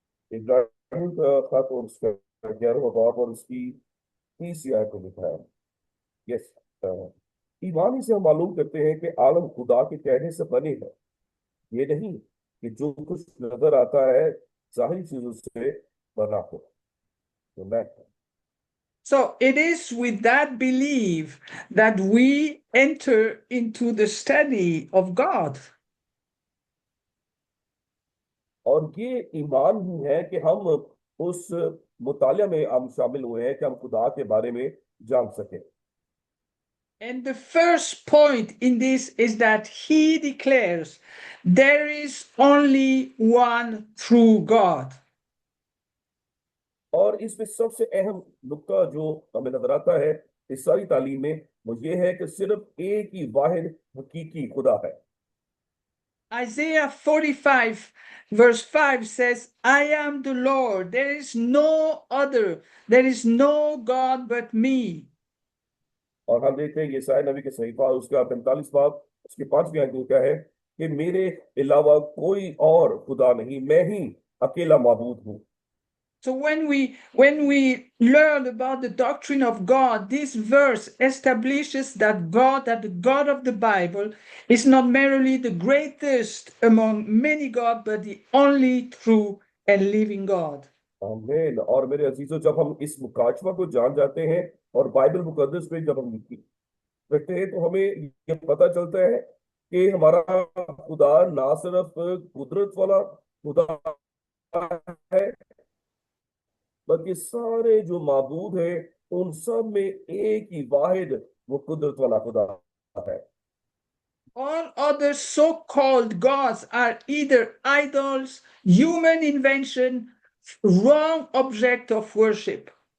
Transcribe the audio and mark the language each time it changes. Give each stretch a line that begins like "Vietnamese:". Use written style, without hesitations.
Hindi: इब्राहिम का खत और उसका 11वां बाब और उसकी 30वीं आयत को लिखा है। यस, ईमान ही से हम मालूम करते हैं कि आलम खुदा के कहने से बने हैं। ये नहीं कि जो कुछ नजर आता है जाहिर चीजों से बना हो। तो मैं
English: So it is with that belief that we enter into the study of God.
Hindi: और ये ईमान ही है कि हम उस मुतालिया में हम शामिल हुए हैं कि हम खुदा के बारे में जान सकें।
English: And the first point in this is that he declares there is only one true God.
Hindi: और इसमें सबसे अहम नुक्ता जो हमें नजर आता है इस सारी तालीम में वो ये है कि सिर्फ एक ही वाहिद हकीकी खुदा है।
English: Isaiah 45, verse 5 says, I am the Lord, there is no other, there is no God but me.
Hindi: और हम देखते हैं यशायाह नबी के सहीफा उसका 45 बाब उसके 5वीं आयत में क्या है कि मेरे अलावा कोई और खुदा नहीं, मैं ही अकेला माबूद हूँ।
English: So when we learn about the doctrine of God, this verse establishes that the God of the Bible, is not merely the greatest among many gods, but the only true and living God.
Hindi: आमीन। और मेरे अजीजों, जब हम इस मुकाशवा को जान जाते हैं और बाइबल मुकद्दस पे जब हम रखते हैं तो हमें ये पता चलता है कि हमारा खुदा ना सिर्फ कुदरत वाला खुदा है, बल्कि सारे जो माबूद हैं उन सब में एक ही वाहिद वो कुदरत वाला खुदा है।
English: All other so-called gods are either idols, human invention, wrong object of worship.